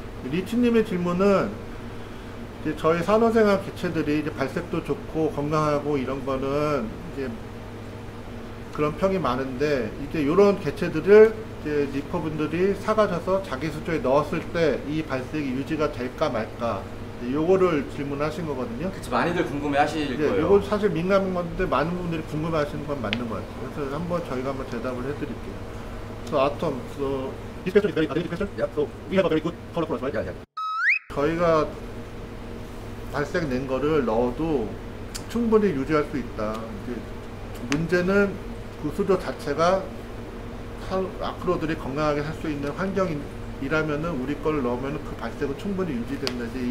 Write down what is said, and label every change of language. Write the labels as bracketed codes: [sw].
[ko] 리치님의 질문은 이제 저희 산호생활 개체들이 이제 발색도 좋고 건강하고 이런 거는 이제 그런 평이 많은데, 이제 이런 개체들을 이제 리퍼분들이 사가셔서 자기 수조에 넣었을 때 이 발색이 유지가 될까 말까, 요거를 질문하신 거거든요. 그치, 많이들 궁금해 하실 거예요. 이거 사실 민감한 건데 많은 분들이 궁금해 하시는 건 맞는 것 같아요. 그래서 한번 저희가 한번 대답을 해드릴게요. [en] So Atom, so this question is very academic question. Yeah. So we have a very good color for us, right? Yeah, yeah. [ko] 저희가 발색 낸 거를 넣어도 충분히 유지할 수 있다. 이제 문제는 그 수조 자체가 아크로들이 건강하게 살 수 있는 환경이라면은 우리 걸 넣으면 그 발색은 충분히 유지된다.